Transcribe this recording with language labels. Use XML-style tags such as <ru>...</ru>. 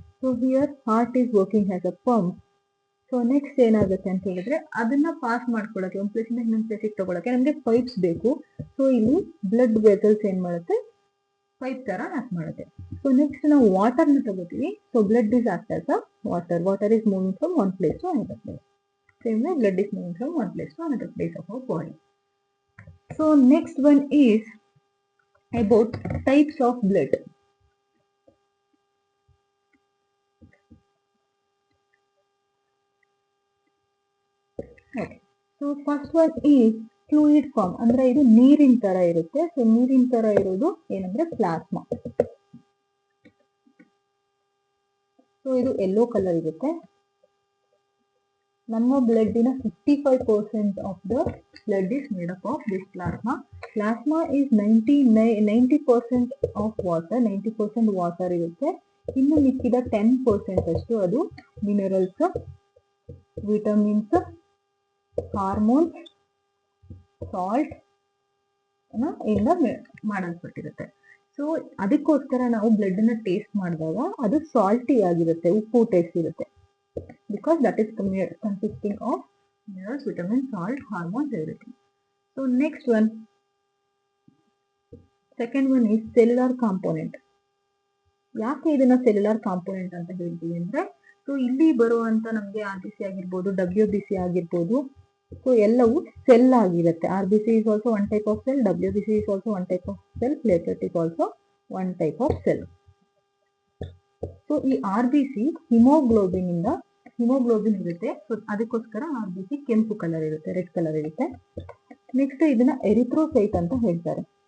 <en>So here heart is working as a pump.</en> <kn>So next ಏನಾಗುತ್ತೆ ಅಂತ ಹೇಳಿದ್ರೆ ಅದನ್ನ ಪಾಸ್ ಮಾಡ್ಕೊಳ್ಳೋಕೆ, ಒಂದು ಪ್ಲೇಸ್ ಇಂದ ಇನ್ನೊಂದು ಪ್ಲೇಸಿಗೆ ತಗೊಳಕ್ಕೆ ನಮ್ಗೆ ಪೈಪ್ಸ್ ಬೇಕು. ಸೊ ಇಲ್ಲಿ ಬ್ಲಡ್ ವೆಸಲ್ಸ್ ಏನ್ ಮಾಡುತ್ತೆ, ಪೈಪ್ ತರ ಆಕ್ಟ್ ಮಾಡುತ್ತೆ. ಸೊ ನೆಕ್ಸ್ಟ್ ನಾವು ವಾಟರ್ ನ ತಗೋತೀವಿ.</kn> <en>So blood is act as a water is moving from one place to another place. Same way blood is moving from one place to another place of our body. So next one is about types of blood. Okay. So first one is fluid form.</en> <kn>ಅಂದ್ರೆ ಇದು ನೀರಿನ ತರ ಇರುತ್ತೆ. So ನೀರಿನ ತರ ಇರೋದು ಏನಂದ್ರೆ plasma. So ಇದು ಯೆಲ್ಲೋ ಕಲರ್ ಇರುತ್ತೆ. ನಮ್ಮ ಬ್ಲಡ್ಡಿನ</kn> <en>55% of the blood is made up of this plasma. Plasma is 90% of water,</en> <kn>90% water ಇರುತ್ತೆ. ಇನ್ನು ಮಿಕ್ಕಿದ 10% ಅಷ್ಟು ಅದು ಮಿನರಲ್ಸ್, ವಿಟಮಿನ್ಸ್, ಹಾರ್ಮೋನ್ಸ್, ಸಾಲ್ಟ್ ಇಂದ ಮಾಡಲ್ಪಟ್ಟಿರುತ್ತೆ. ಸೊ ಅದಕ್ಕೋಸ್ಕರ ನಾವು ಬ್ಲಡ್ ಅನ್ನ ಟೇಸ್ಟ್ ಮಾಡಿದಾಗ ಅದು ಸಾಲ್ಟಿ ಆಗಿರುತ್ತೆ, ಉಪ್ಪು ಟೇಸ್ಟ್ ಇರುತ್ತೆ.</kn> <en>Because that is consisting of minerals, vitamins, salt, hormones, everything. So next one, second one is cellular component.</en> <kn>ಯಾಕೆ ಇದನ್ನ ಸೆಲ್ಯುಲರ್ ಕಾಂಪೋನೆಂಟ್ ಅಂತ ಹೇಳ್ತೀವಿ ಅಂದ್ರೆ, ಸೊ ಇಲ್ಲಿ ಬರುವಂತ ನಮ್ಗೆ RBC ಆಗಿರ್ಬೋದು, WBC ಆಗಿರ್ಬೋದು, ಸೊ ಎಲ್ಲವೂ ಸೆಲ್ ಆಗಿರುತ್ತೆ.</kn> <en>RBC is also one type of cell, WBC is also one type of cell, platelet is also one type of cell.</en> <kn>So ಈ RBC ಹಿಮೋಗ್ಲೋಬಿನ್ ಇರುತ್ತೆ. ಸೊ ಅದಕ್ಕೋಸ್ಕರ RBC ಕೆಂಪು ಕಲರ್ ಇರುತ್ತೆ, red colour ಇರುತ್ತೆ. Next ಇದನ್ನ erythrocyte ಅಂತ ಹೇಳ್ತಾರೆ.</kn>